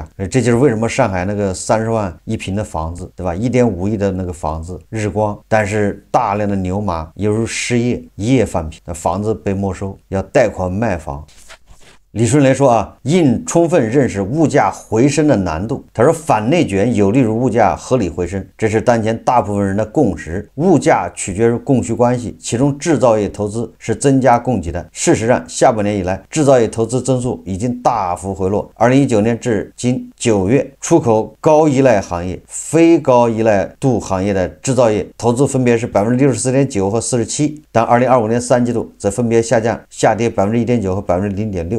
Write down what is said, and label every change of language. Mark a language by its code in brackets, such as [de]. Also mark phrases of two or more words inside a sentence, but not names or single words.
[zh] 这就是为什么上海那个30万一平的房子，对吧？1.5亿的那个房子日光，但是大量的牛马犹如失业，一夜返贫，那房子被没收，要贷款卖房。李顺雷说啊，应充分认识物价回升的难度。他说，反内卷有利于物價合理回升，這是當前大部分人的共識。物價取決於供需關係，其中製造業投資是增加供給的。事實上，下半年以來，製造業投資增速已經大幅回落。2019年至今9月，出口高依賴行業、非高依賴度行業的製造業投資分別是 64.9% 和 47%， 但2025年3季度則分別下跌 1.9% 和 0.6%。